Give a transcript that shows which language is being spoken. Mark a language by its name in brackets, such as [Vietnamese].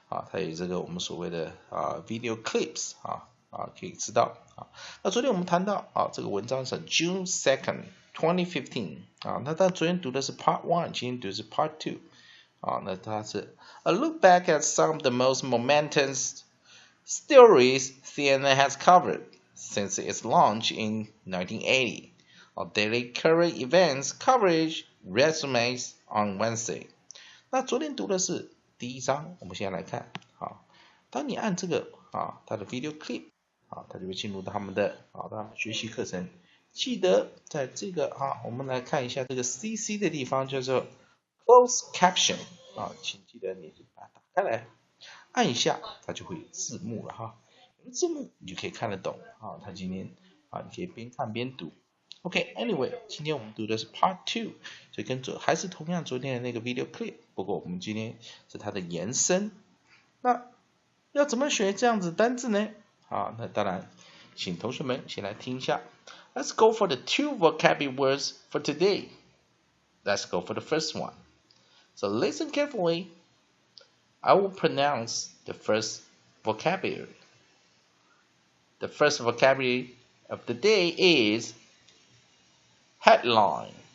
[Chinese] 它有这个我们所谓的video clips 可以知道那昨天我们谈到这个文章是 June 2nd 2015那他昨天读的是 Part 1， 今天读的是 Part 2那它是 [English] A look back at some of the most momentous stories CNN has covered since its launch in 1980. Our daily current events coverage resumes on Wednesday. [Chinese] 那昨天读的是第一章，我们现在来看当你按这个它的 video clip 它就会进入到他们的学习课程。记得在这个我们来看一下这个 CC 的地方叫做 Closed Caption 请记得你把它打开来，按一下它就会有字幕了有字幕你就可以看得懂它今天你可以边看边读。 OK，Anyway， 今天我们读的是 Part 2， 所以跟还是同样昨天的那个 video clip， 不过我们今天是它的延伸。那要怎么学这样子单字呢？那当然，请同学们先来听一下。 [English] Let's go for the 2 vocabulary words for today. Let's go for the first one. So listen carefully. I will pronounce the first vocabulary. The first vocabulary of the day is headline.